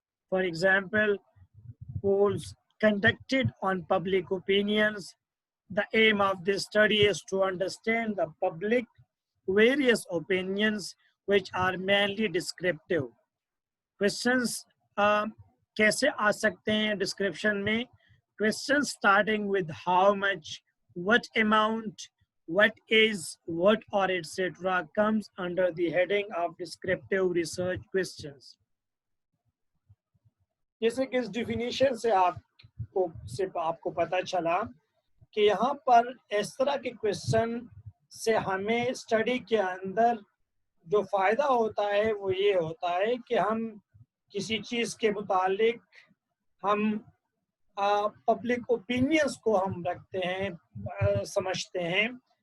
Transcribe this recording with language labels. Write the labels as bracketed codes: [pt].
[en] For example, polls conducted on public opinions, The aim of this study is to understand the public various opinions which are mainly descriptive. [hi] Questions कैसे आ सकते हैं description में? [en] Questions starting with how much, what amount, what is, what or etc. comes under the heading of descriptive research questions. [hi] जैसे कि इस definition से आपको पता चला कि यहाँ पर इस तरह के क्वेश्चन से हमें स्टडी के अंदर जो फ़ायदा होता है वो ये होता है कि हम किसी चीज़ के मुतालिक हम पब्लिक ओपिनियंस को हम रखते हैं, समझते हैं।